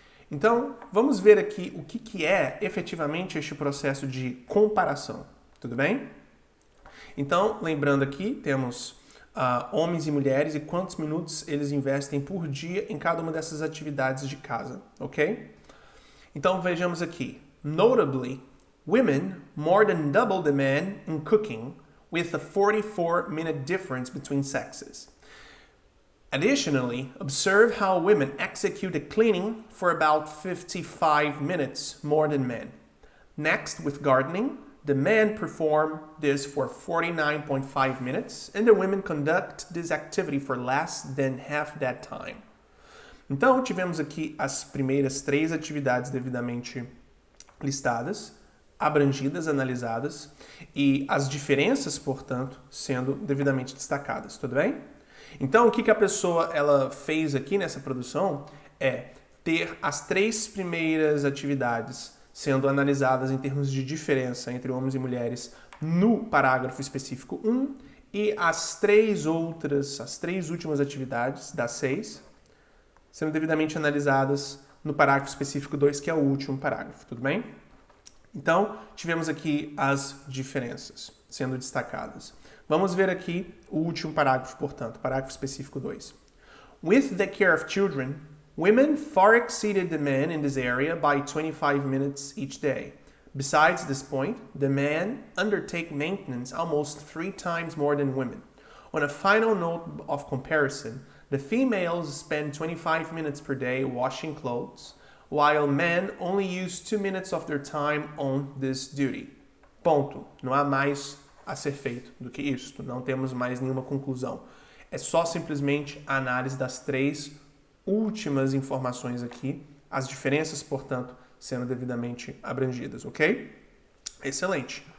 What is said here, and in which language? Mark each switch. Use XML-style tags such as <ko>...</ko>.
<pt>Então, vamos ver aqui o que é efetivamente este processo de comparação, tudo bem? Então, lembrando aqui, temos homens e mulheres e quantos minutos eles investem por dia em cada uma dessas atividades de casa, ok? Então, vejamos aqui.</pt> <en>Notably, women more than double the men in cooking, with a 44-minute difference between sexes. Additionally, observe how women execute a cleaning for about 55 minutes more than men. Next, with gardening, the men perform this for 49.5 minutes, and the women conduct this activity for less than half that time.</en> <pt>Então, tivemos aqui as primeiras 3 atividades devidamente listadas, abrangidas, analisadas, e as diferenças, portanto, sendo devidamente destacadas, tudo bem? Então, o que a pessoa ela fez aqui nessa produção é ter as 3 primeiras atividades sendo analisadas em termos de diferença entre homens e mulheres no parágrafo específico 1 e as 3 últimas atividades, das 6, sendo devidamente analisadas no parágrafo específico 2, que é o último parágrafo, tudo bem? Então, tivemos aqui as diferenças sendo destacadas. Vamos ver aqui o último parágrafo, portanto, parágrafo específico 2.</pt> <en>With the care of children, women far exceeded the men in this area by 25 minutes each day. Besides this point, the men undertake maintenance almost 3 times more than women. On a final note of comparison, the females spend 25 minutes per day washing clothes, while men only use 2 minutes of their time on this duty.</en> <pt>Ponto. Não há mais a ser feito do que isto. Não temos mais nenhuma conclusão. É só simplesmente a análise das 3 últimas informações aqui, as diferenças, portanto, sendo devidamente abrangidas, ok? Excelente.</pt>